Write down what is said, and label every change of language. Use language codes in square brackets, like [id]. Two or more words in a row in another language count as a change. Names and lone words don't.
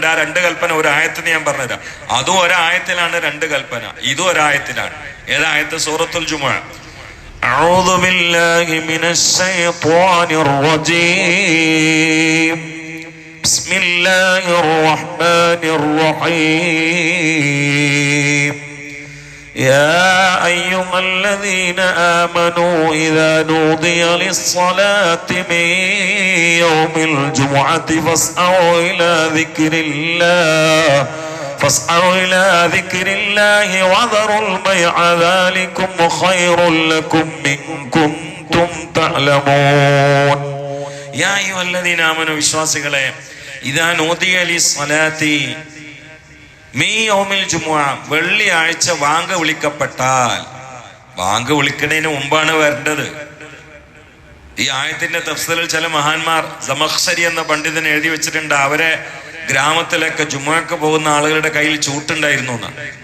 [ml] ആ 2 കൽപ്പന ഒരു ആയത്തിന് ഞാൻ പറഞ്ഞുതരാം. അതും ഒരായത്തിലാണ് 2 കൽപ്പന, ഇതും ഒരായത്തിലാണ്. ഏതായത്ത്? സൂറത്തുൽ ജുമുഅ. [ar] أعوذ بالله من الشيطان الرجيم. بسم الله الرحمن الرحيم. يا أيها الذين آمنوا إذا نودي للصلاة من يوم الجمعة فاسعوا إلى ذكر الله وذروا البيع ذلكم خير لكم إن كنتم تعلمون. يا أيها الذين آمنوا [ml] വിശ്വാസികളെ, [ar] إذا نودي للصلاة يوم الجمعة, [ml] വെള്ളിയാഴ്ച വാങ്ക് വിളിക്കപ്പെട്ടാൽ, വാങ്ക് വിളിക്കുന്നതിന് മുമ്പാണ് വരേണ്ടത്. ഈ ആയത്തിന്റെ തഫ്സീറിൽ ചില മഹാന്മാർ, സമഖ്ശരി എന്ന പണ്ഡിതൻ എഴുതി വെച്ചിട്ടുണ്ട്, അവരെ ഗ്രാമത്തിലൊക്കെ ജുമുഅക്ക് പോകുന്ന ആളുകളുടെ കയ്യിൽ ചൂട്ടുണ്ടായിരുന്നു എന്നാണ്.